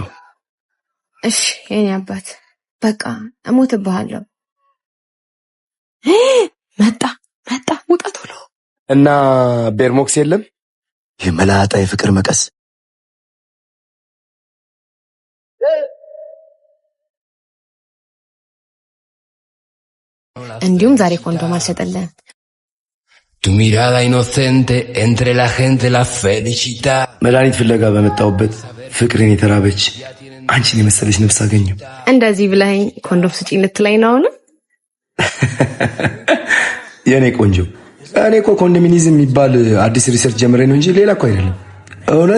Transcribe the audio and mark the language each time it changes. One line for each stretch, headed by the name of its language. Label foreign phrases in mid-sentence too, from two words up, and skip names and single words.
Amharic: እሺ የኔ አባት በቃ እሞትብሃለሁ። መጣ ውጣ ቶሎ። እና ቤርሞክስ የለም? የመላጣ የፍቅር መቀስ እንዲሁም ዛሬ ኮንዶም አልሰጠልህም።
Spanish: Tu mirada inocente entre la gente la felicidad.
Amharic: መድኃኒት ፍለጋ በመጣሁበት ፍቅርን የተራበች አንቺን የመሰለች ነፍስ አገኘሁ። እንደዚህ ብለኸኝ ኮንዶም ስጪኝ ልትለኝ ነው አሁን? የኔ ቆንጆ፣ እኔ እኮ ኮንዶሚኒዝም የሚባል አዲስ ሪሰርች ጀምሬ ነው እንጂ ሌላ እኮ አይደለም። እውነት